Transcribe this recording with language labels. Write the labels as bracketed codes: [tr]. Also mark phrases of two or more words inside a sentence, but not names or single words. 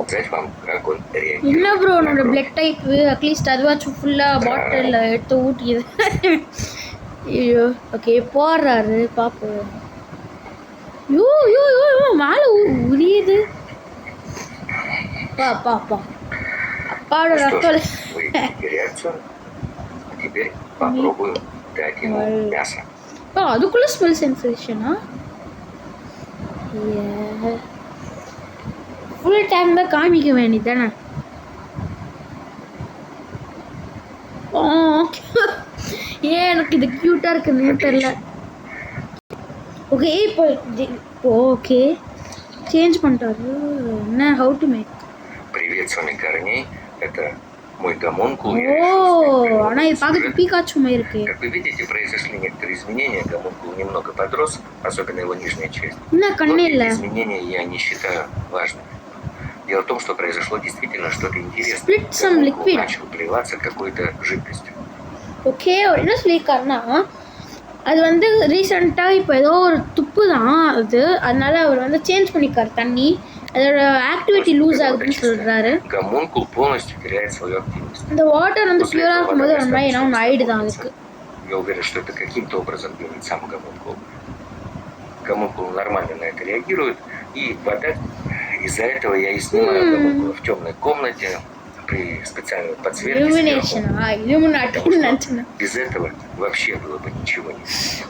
[ta] என்ன ப்ரோ உன்னோட [en] blood type [ta] அட்லீஸ்ட் அதுவாச்சும் ஃபுல்லாக பாட்டிலில் எடுத்து ஊட்டியது. ஐயோ ஓகே போடுறாரு பார்ப்போம். யோ யோ யோ யோ, மேலே உரியுது. அப்பா அப்பா அப்பா அப்பாவோட [ru] Ну что [ta] ரத்தம். [ru] же, вы видите реакцию? А теперь попробуем дать ему мясо. [ta] அதுக்குள்ள [en] smell sensation? full time [ta] தான் காமிக்க வேண்டியதானே? ஏன் எனக்கு இது க்யூட்டாக இருக்குன்னு தெரியல. ஓகே இப்போ ஓகே சேஞ்ச் பண்ணிட்டாரு. என்ன [en] how to make? [ru] Привет, с вами Корней. Это мой гомункул. [ta] ஓ ஆனால் இது பார்க்க பீகாச்சு மாதிரி இருக்கு. [ru] Как вы видите, произошли некоторые изменения. Гомункул немного подрос, особенно его нижняя часть. [ta] என்ன [ru] Но [ta] கண்ணே [ru] эти [ta] இல்லை. [ru] изменения я не считаю важными. Дело в том, что произошло действительно что-то интересное. [en] Split some [ru] Гомункул [en] liquid. [ru] начал плеваться какой-то жидкостью. [ta] ஓகே அவர் என்ன சொல்லியிருக்காருன்னா அது வந்து ரீசெண்டாக இப்போ ஏதோ ஒரு துப்பு தான் அது, அதனால அவர் வந்து சேஞ்ச் பண்ணிக்கார் தண்ணி, அதோட [en] activity loose [ta] ஆகுதுன்னு சொல்கிறாரு. [ru] Гомункул полностью теряет свою активность. [ta] இந்த வாட்டர் வந்து பியூராக இருக்கும்போது ஒரு மாதிரி என்ன ஒன்று ஆயிடுதான் அதுக்கு. [ru] Я уверен, что это каким-то образом делает сам гомункул. Гомункул нормально на это реагирует, и вода... Из-за этого я и снимаю гомункула в темной комнате при специальной подсветке сверху. Потому что без этого вообще было бы ничего не видно.